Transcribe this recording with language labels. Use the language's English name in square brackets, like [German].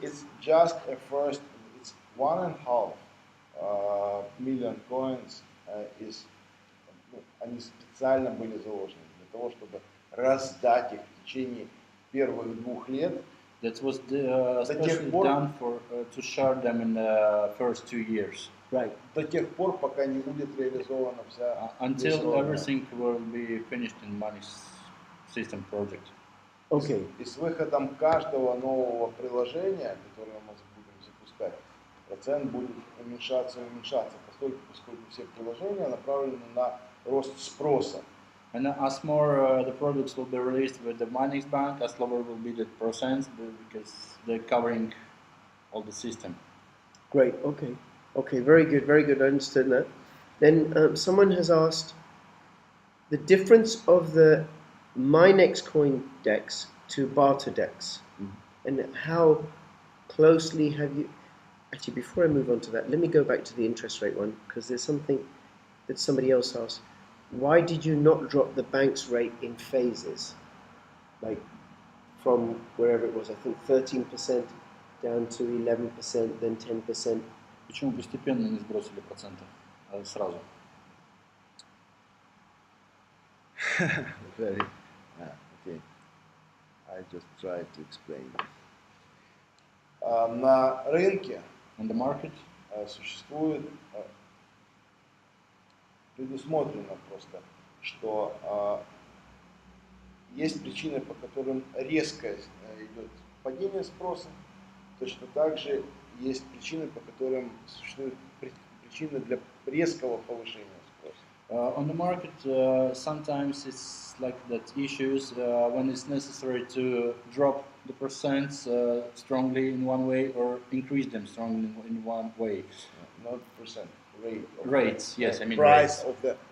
[English] it's just a first, it's 1.5 million coins is, [Russian] они специально были заложены для того, чтобы раздать их в течение первых 2 лет. [English] That was especially done for to share them in the first 2 years. Right. [Russian] До тех пор, пока не будет реализована вся [English] Until everything will be finished in MinexSystem project. Okay. [Russian] И с выходом каждого нового приложения, которое мы будем запускать, процент будет уменьшаться, поскольку все приложения направлены на рост спроса. [English] And as more the products will be released with the MinexBank, as lower will be the percent because they're covering all the system. Great. Okay. Okay. Very good. Very good. I understood that. Then someone has asked the difference of the Minexcoin DEX to barter DEX, and how closely have you? Actually, before I move on to that, let me go back to the interest rate one because there's something that somebody else asked. Why did you not drop the bank's rate in phases, like from wherever it was? I think 13% down to 11%, then 10%. [Russian] Почему постепенно не сбросили проценты сразу? [English] Very, okay. I just try to explain. [Russian] На рынке [English] On the market, [Russian] существует предусмотрено просто, что есть причины, по которым резко идет падение спроса, точно так же есть причины, по которым существуют причины для резкого повышения спроса. [English] On the market, sometimes it's like that issues when it's necessary to drop the percents strongly in one way or increase them strongly in one way. Not percent, rate. Rates, yes, I mean price rates.